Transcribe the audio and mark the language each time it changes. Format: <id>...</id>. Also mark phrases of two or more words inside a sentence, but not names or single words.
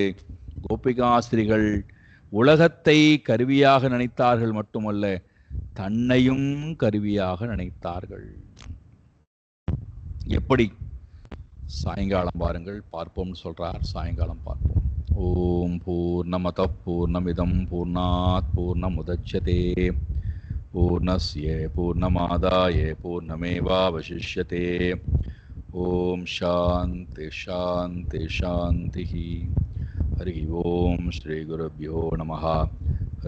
<ta>கோபிகாஸ்திரிகள் உலகத்தை கருவியாக நினைத்தார்கள் மட்டுமல்ல, தன்னையும் கருவியாக நினைத்தார்கள். எப்படி? சாயங்காலம் பாருங்கள், பார்ப்போம் சொல்றார். சாயங்காலம் பார்ப்போம்.</ta> <sa>ॐ पूर्णमदः पूर्णमिदं पूर्णात् पूर्णमुदच्यते पूर्णस्य पूर्णमादाय पूर्णमेवावशिष्यते. ॐ शान्तिः शान्तिः शान्तिः. हरिः ॐ श्री गुरुभ्यो नमः.</sa>